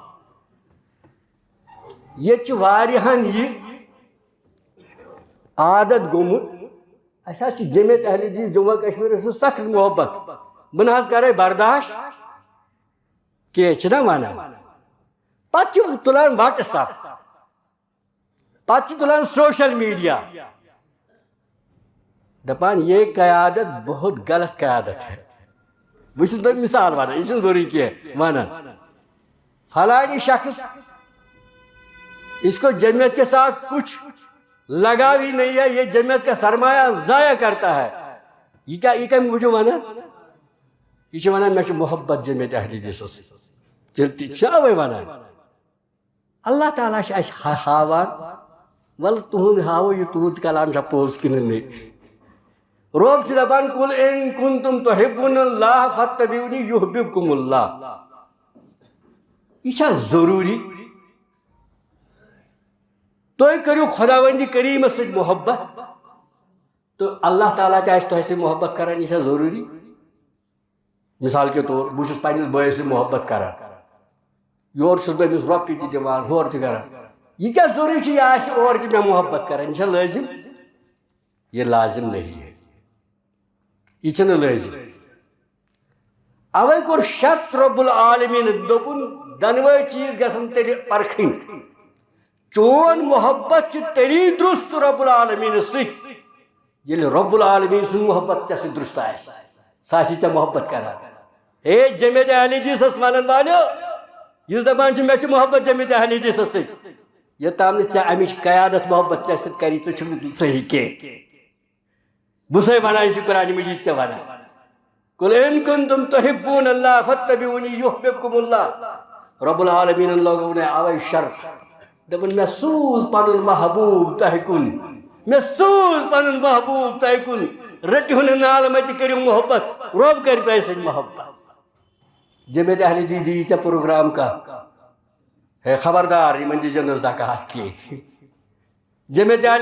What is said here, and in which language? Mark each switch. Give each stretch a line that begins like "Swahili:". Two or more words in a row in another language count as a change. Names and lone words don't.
Kashmiri: ییٚتہِ چھُ واریاہن یہِ عادت گوٚمُت اَسہِ حظ چھِ جمعیت اہل حدیث جموں کشمیٖرس سۭتۍ سخت محبت بہٕ نہ حظ کرے برداشت کینٛہہ چھِنہ وَنان پتہٕ چھِ تُلان وٹس ایپ پتہٕ چھِ تُلان
English: social media
Kashmiri: دپان
Urdu: یہ قیادت بہت غلط قیادت ہے
Kashmiri: بہٕ چھُس تۄہہِ مثال ونان یہِ چھُنہٕ ضروٗری کینٛہہ ونان فلانی شخص اس
Urdu: کو جمعیت کے ساتھ کچھ لگاو ہی نہیں ہے یہ جمعیت کا سرمایہ ضائع کرتا ہے
Kashmiri: یہ کمہِ موٗجوٗب ونان یہ چھُ ونان مےٚ چھُ محبت جمعیت اہل حدیثس سۭتۍ تہِ چھِ اوے ونان اللہ تعالیٰ چھِ اَسہِ ہاوان وَلہٕ تُہُنٛد ہاوو یہِ تُہُنٛد کلام چھا پوٚز کِنہٕ نہ رۄب چھُ دپان
Arabic: قُل اِن کُنتُم تُحِبُّونَ اللّٰہ فَاتَّبِعُونِی یُحْبِبْکُمُ اللّٰہ
Kashmiri: یہ چھا ضروٗری تُہۍ کٔرِو خۄداوندِ کریٖمس سۭتۍ محبت تہٕ اللہ تعالیٰ تہِ آسہِ تۄہہِ سۭتۍ محبت کران یہِ چھا ضروٗری
Urdu: مثال کے طور
Kashmiri: بہٕ چھُس پننِس بٲیِس سۭتۍ محبت کران یورٕ چھُس بہٕ أمِس رۄپیہِ تہِ دِوان ہورٕ تہِ کران یہ کیا ضروٗری چھُ یہِ آسہِ اورٕ تہِ مےٚ محبت کران یہِ چھا لٲزِم
Urdu: یہ لازم نہیں ہے
Kashmiri: یہ چھُنہٕ لٲزِم اوے کوٚر شرط رۄب العالمیٖنن دوٚپُن دۄنوَے چیٖز گژھن تیٚلہِ پرکھٕنۍ چون محبت چھُ تیٚلی درُست رۄب العالمیٖنس سۭتۍ ییٚلہِ رۄب العالمیٖن سُنٛد محبت ژےٚ سۭتۍ درُست آسہِ سُہ آسی ژےٚ محبت کران ہے جمعیت اہل حدیثس ونن والیو یُس دپان چھُ مےٚ چھُ محبت جمعیت اہل حدیثس سۭتۍ یوٚتام نہٕ ژےٚ امِچ قیادت محبت ژےٚ سۭتۍ کری ژٕ چھُکھ نہٕ صحیح کینٛہہ بہٕ چھُسے ونان یہِ چھُ قرآنِ مجیٖد ژےٚ ونان
Arabic: قُل اِن کُنتُم تُحِبُّونَ اللّٰہ فَاتَّبِعُونِی یُحْبِبْکُمُ اللّٰہ
Kashmiri: رۄب العالمیٖنن لوگوو مےٚ اوے شرط دوٚپُن مےٚ سوٗز پنُن محبوٗب تۄہہِ کُن مےٚ سوٗز پنُن محبوٗب تۄہہِ کُن رٔٹِو نہٕ نالہٕ مےٚ تہِ کٔرِو محبت رۄب کرِ تۄہہِ سۭتۍ محبت جمعیت اہل حدیث دی ژےٚ پروگرام کانٛہہ ہے خبردار یِمن دیٖزیو نہٕ زکات کینٛہہ جمعیت اہل